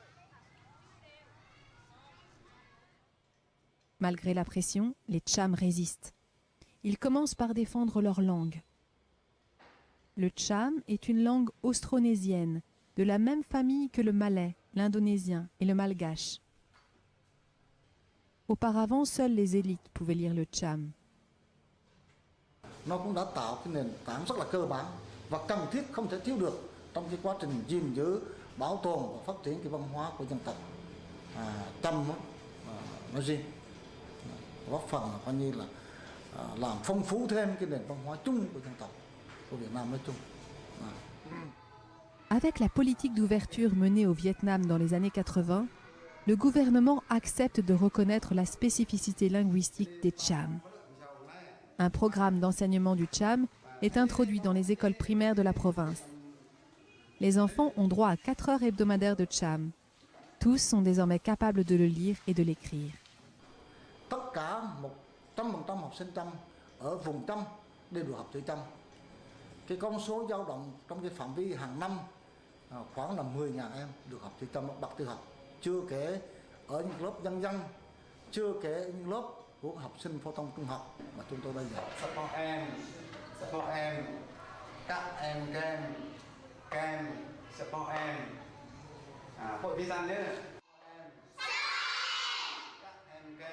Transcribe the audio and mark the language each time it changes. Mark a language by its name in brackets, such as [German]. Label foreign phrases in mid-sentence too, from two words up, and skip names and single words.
[French] Malgré la pression, les Cham résistent. Ils commencent par défendre leur langue. Le Cham est une langue austronésienne, de la même famille que le malais, l'indonésien et le malgache. Auparavant, seules les élites pouvaient lire le Cham. [Vietnamese] Nó cũng đã tạo cái nền tảng rất là cơ bản và cần thiết không thể thiếu được trong cái quá trình gìn giữ, bảo tồn và phát triển cái văn hóa của dân tộc Cham nói riêng, góp phần coi như là làm phong phú thêm cái nền văn hóa chung của dân tộc của Việt Nam nói chung. [French] Avec la politique d'ouverture menée au Vietnam dans les années 80, le gouvernement accepte de reconnaître la spécificité linguistique des Cham. Un programme d'enseignement du Cham est introduit dans les écoles primaires de la province. Les enfants ont droit à 4 heures hebdomadaires de Cham. Tous sont désormais capables de le lire et de l'écrire. [Vietnamese] Tất cả 100% học sinh Cham ở vùng Cham đều được học chữ Cham. Cái con số dao động trong cái phạm vi hàng năm khoảng là 10.000 em được học chữ Cham bậc tiểu học. Chưa kể ở những lớp dân dân, chưa kể những lớp của học sinh phổ thông trung học mà chúng tôi bây giờ. Support em, các em support em. Hội vi gian đấy. Các em